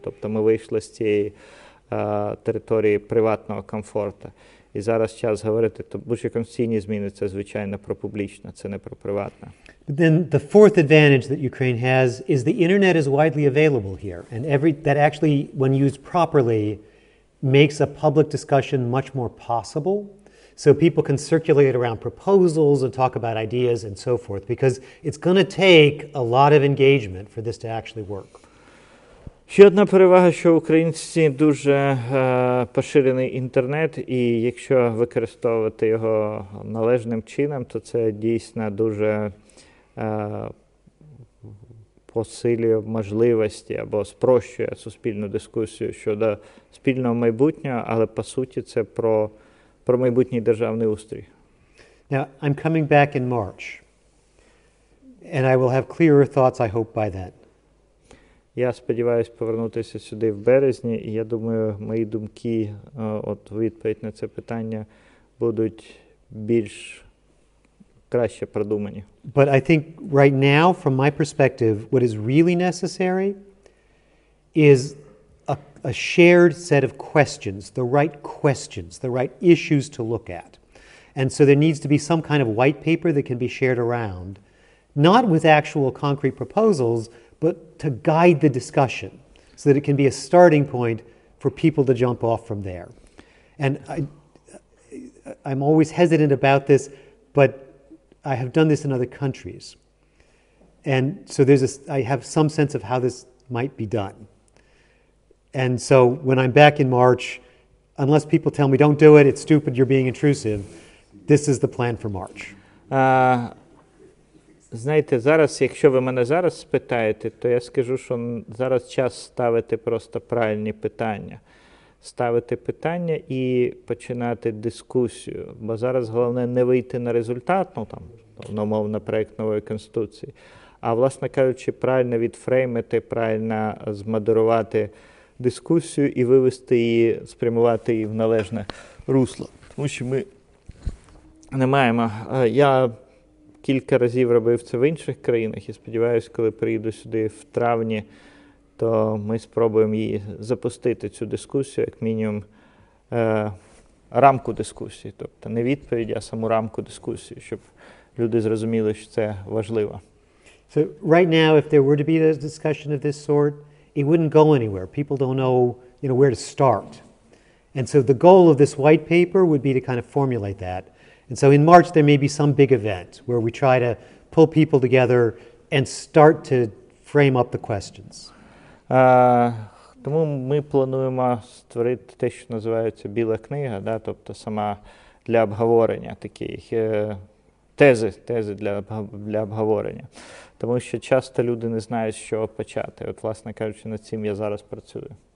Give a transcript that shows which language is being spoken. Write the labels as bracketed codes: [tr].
[uk] Тобто ми вийшли з цієї території приватного комфорту. І зараз час говорити, то будь-які конституційні зміни – це, звичайно, про публічне, це не про приватне. [en] But then the fourth advantage that Ukraine has is the internet is widely available here. And that actually, when used properly, makes a public discussion much more possible. So people can circulate around proposals and talk about ideas and so forth, because it's going to take a lot of engagement for this to actually work. [uk] Ще одна перевага, що в Українці дуже поширений інтернет, і якщо використовувати його належним чином, то це дійсно дуже посилює можливості або спрощує суспільну дискусію щодо спільного майбутнього, але по суті це про майбутній державний устрій. [en] Now, I'm coming back in March, and I will have clearer thoughts, I hope, by then. [uk] Я сподіваюся повернутися сюди в березні, і я думаю, мої думки, от відповідь на це питання, будуть більш краще продумані. [en] But I think right now, from my perspective, what is really necessary is a shared set of questions, the right issues to look at. And so there needs to be some kind of white paper that can be shared around, not with actual concrete proposals, but to guide the discussion so that it can be a starting point for people to jump off from there. And I'm always hesitant about this, but I have done this in other countries. And so I have some sense of how this might be done. And so when I'm back in March, unless people tell me, don't do it, it's stupid, you're being intrusive, this is the plan for March. [uk] Знаєте, зараз, якщо ви мене зараз спитаєте, то я скажу, що зараз час ставити просто правильні питання. Ставити питання і починати дискусію. Бо зараз головне не вийти на результат, умовно, проєкт нової Конституції, а, власне кажучи, правильно відфреймити, правильно змодерувати дискусію і вивести її, спрямувати її в належне русло. Тому що ми не маємо... Я кілька разів робив це в інших країнах і сподіваюся, коли приїду сюди в травні, то ми спробуємо її запустити, цю дискусію, як мінімум рамку дискусії. Тобто не відповідь, а саму рамку дискусії, щоб люди зрозуміли, що це важливо. [en] So right now, if there were to be a discussion of this sort, it wouldn't go anywhere. People don't know, where to start. And so the goal of this white paper would be to kind of formulate that. And so in March, there may be some big event where we try to pull people together and start to frame up the questions. [uk] Тому ми плануємо створити те, що називається біла книга, тобто сама для обговорення, такі тези для обговорення. Тому що часто люди не знають, з чого почати. От, власне кажучи, над цим я зараз працюю.